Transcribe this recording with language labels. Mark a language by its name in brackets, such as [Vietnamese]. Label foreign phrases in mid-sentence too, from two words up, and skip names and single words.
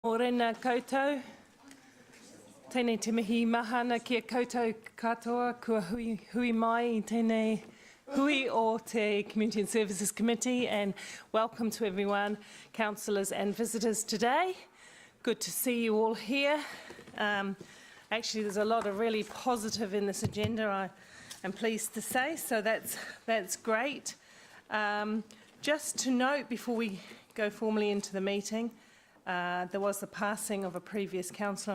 [Māori] Morena koutou, tēnei te mihi mahana kia koutou katoa, kua hui mai I tēnei hui o te Community and Services Committee, [English] and welcome to everyone, councillors and visitors today. Good to see you all here. Actually, there's a lot of really positive in this agenda, I am pleased to say, so that's great. Just to note before we go formally into the meeting, there was the passing of a previous councillor.